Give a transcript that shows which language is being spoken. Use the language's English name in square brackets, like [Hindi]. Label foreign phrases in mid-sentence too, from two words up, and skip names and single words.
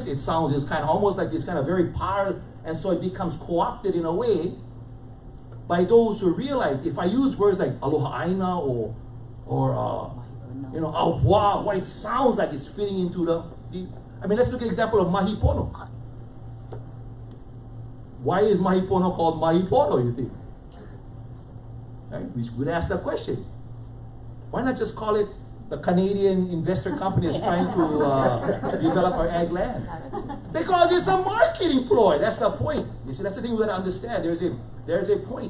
[English] It sounds almost like this kind of very powerful, and so it becomes co-opted in a way by those who realize if I use words like [Hawaiian] aloha aina [English] or ahupua'a, what it sounds like is fitting into let's look at the example of mahi pono. Why is mahi pono called mahi pono, you think? Right? We would ask that question. Why not just call it the Canadian investor company is trying to develop our ag land? Because it's a marketing ploy. That's the point. You see, that's the thing we got to understand. There's a point.